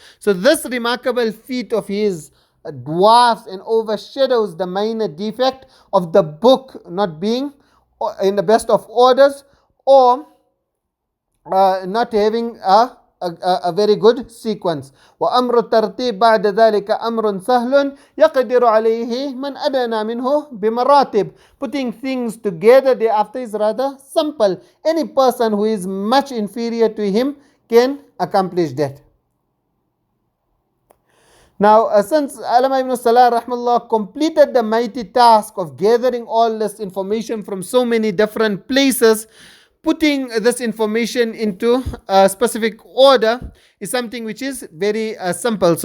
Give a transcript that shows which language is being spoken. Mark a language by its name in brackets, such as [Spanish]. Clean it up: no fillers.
[English] So this remarkable feat of his dwarfs and overshadows the minor defect of the book not being in the best of orders, or not having a very good sequence. [Arabic] وأمر الترتيب بعد ذلك أمر سهل يقدر عليه من أدنى منه بمراتب. [English] Putting things together thereafter is rather simple. Any person who is much inferior to him can accomplish that. Now, since Allamah Ibn As-Salah rahmallah completed the mighty task of gathering all this information from so many different places, putting this information into a specific order is something which is very simple.